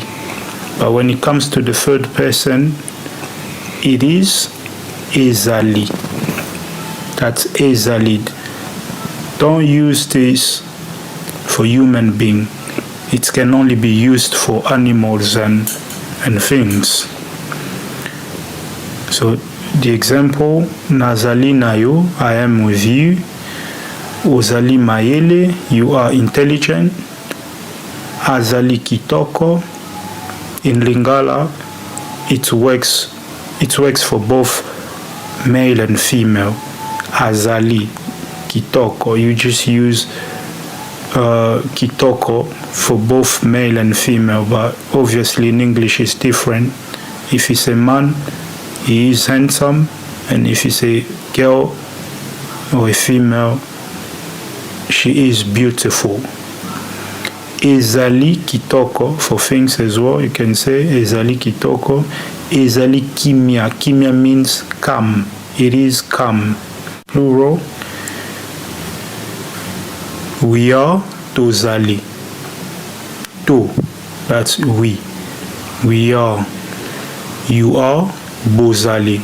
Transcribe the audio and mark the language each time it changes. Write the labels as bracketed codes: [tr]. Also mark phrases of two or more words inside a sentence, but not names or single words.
[en] But when it comes to the third person, it is ezali. That's ezali. Don't use this for human being. It can only be used for animals and things. So the example, [ln] nazali nayo, [en] I am with you. [ln] Ozali mayele, [en] you are intelligent. [ln] Azali kitoko. [en] In Lingala, it works for both male and female. [ln] Azali kitoko, [en] you just use kitoko for both male and female, but obviously in English it's different. If it's a man, he is handsome, and if it's a girl or a female, she is beautiful. [ln] Ezali kitoko [en] for things as well. You can say [ln] ezali kitoko. Ezali kimia. [en] Kimia means calm. It is calm. Plural. We are tozali. To. That's we. We are. You are bozali.